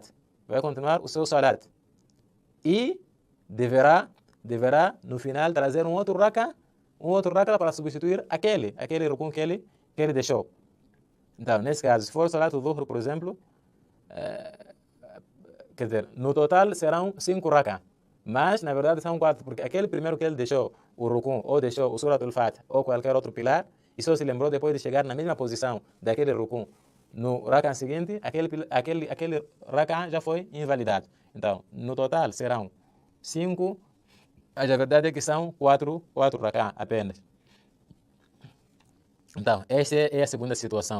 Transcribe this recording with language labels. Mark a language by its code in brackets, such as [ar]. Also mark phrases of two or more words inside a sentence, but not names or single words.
[pt] Vai continuar o seu salat. E deverá no final trazer um outro rakan para substituir aquele rukun que ele deixou. Então, nesse caso, se for salat do dhuhr, por exemplo, quer dizer, no total serão 5 rakan, mas na verdade são 4, porque aquele primeiro que ele deixou o rukun, ou deixou o surat al-Fatiha, ou qualquer outro pilar, e só se lembrou depois de chegar na mesma posição daquele rukun no rakan seguinte, aquele rakan já foi invalidado. Então, no total serão 5, mas a verdade é que são 4 rakan apenas. Então, esta é a segunda situação.